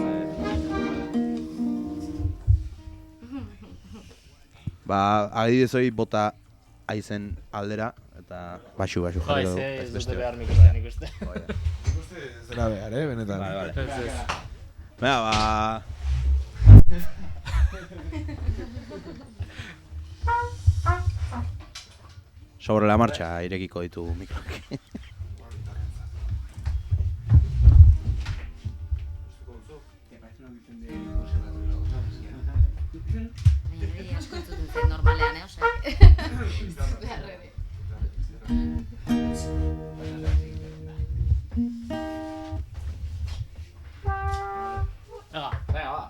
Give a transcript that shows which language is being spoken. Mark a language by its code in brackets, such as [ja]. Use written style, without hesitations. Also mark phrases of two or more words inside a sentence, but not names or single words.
[eu] Adibidez hori bota aizen aldera, eta baxu jarri dugu. Ez dute behar mikroa, nik uste. Ez dela behar, benetan. Vale. Baina, [es] sobre la marcha [eu] irekiko ditu mikroak. Asko entzuten zen normalean, osea. [es] Venga, va.